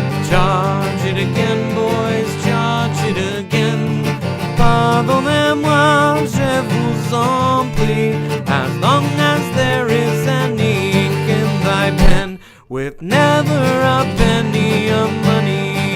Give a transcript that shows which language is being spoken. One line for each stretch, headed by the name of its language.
English: Charge it again, boys, charge it again.
French: Pardonnez-moi, je vous en prie.
English: As long as there is any ink in thy pen, with never a penny of money.